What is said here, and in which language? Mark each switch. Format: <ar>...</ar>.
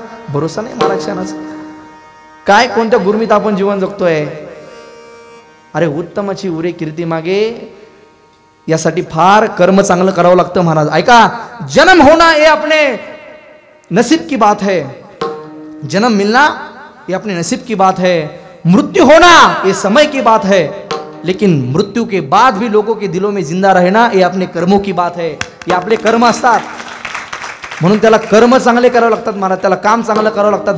<mr>भरोसा नाही महाराष्ट्राचा. काय कोणत्या गुरमीत आपण जीवन जगतोय. अरे उत्तमाची उरे कीर्ती मागे, यासाठी फार कर्म चांगलं करावं लागतं महाराज. ऐका,</mr> <hi>जन्म होना ये अपने नसीब की बात है, जन्म मिलना ये अपने नसीब की बात है, मृत्यु होना ये समय की बात है, लेकिन मृत्यू के बाद भी लोगों के दिलों में जिंदा रहना ये अपने कर्मों की बात है.</hi> <mr>ये आपले कर्म असतात, म्हणून त्याला कर्म चांगले करावे लागतात महाराज, त्याला काम चांगलं करावं लागतात.</mr>